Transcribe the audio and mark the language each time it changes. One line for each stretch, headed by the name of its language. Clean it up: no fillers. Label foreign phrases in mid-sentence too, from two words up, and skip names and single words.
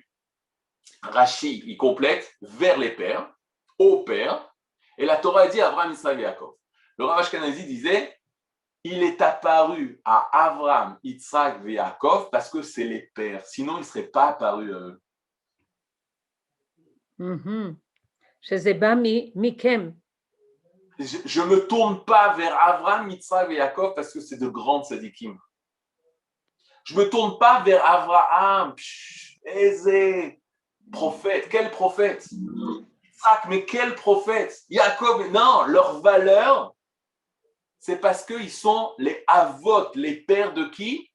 French: Rashi, il complète vers les pères, au père. Et la Torah dit Avraham, Yitzhak et Yaakov. Le Rav Ashkenazi disait il est apparu à Avraham, Yitzhak et Yaakov parce que c'est les pères. Sinon, il ne serait pas apparu à eux.
Hebrew: שזה בא מכם.
French: Je ne me tourne pas vers Avraham, Yitzhak et Yaakov parce que c'est de grandes sadikim. Je ne me tourne pas vers Avraham, Ézé, prophète. Quel prophète? Yitzhak, mais quel prophète? Yaakov, non, leur valeur, c'est parce qu'ils sont les Avot, les pères de qui?